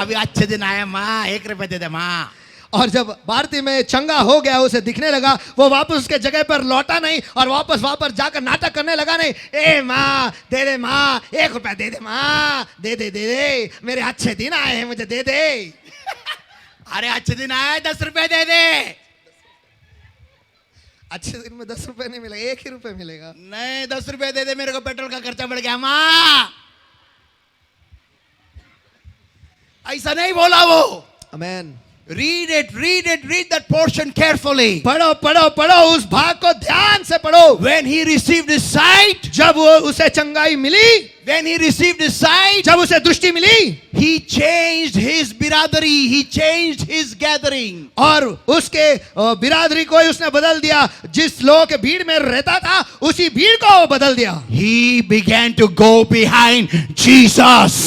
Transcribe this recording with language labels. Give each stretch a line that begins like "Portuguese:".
Hindi: अभी अच्छे दिन आए माँ, 1 रुपया दे दे माँ. और जब भारती में चंगा हो गया, उसे दिखने लगा, वो वापस उसके जगह पर लौटा नहीं और वापस जाकर नाटक करने लगा नहीं. ए माँ दे दे माँ, 1 रुपया दे दे माँ, दे दे दे दे, मेरे अच्छे दिन आए हैं, मुझे दे दे. अरे अच्छे दिन आए, 10 रुपया दे दे. अच्छे दिन में 10 रुपए नहीं मिलेगा, 1 ही रुपए मिलेगा. नहीं, 10 रुपया दे दे, मेरे को पेट्रोल का खर्चा बढ़ गया माँ. ऐसा नहीं बोला वो. आमीन.
English: Read that portion carefully.
Hindi: पढ़ो पढ़ो पढ़ो, उस भाग को ध्यान से पढ़ो.
English: When he received his sight,
Hindi: जब वो उसे चंगाई मिली,
English: when he received his sight,
Hindi: जब उसे दृष्टि मिली,
English: he changed his biradari, he changed his gathering.
Hindi: और उसके बिरादरी को ही उसने बदल दिया. जिस लोगों के भीड़ में रहता था उसी भीड़ को वो बदल दिया.
English: He began to go behind Jesus.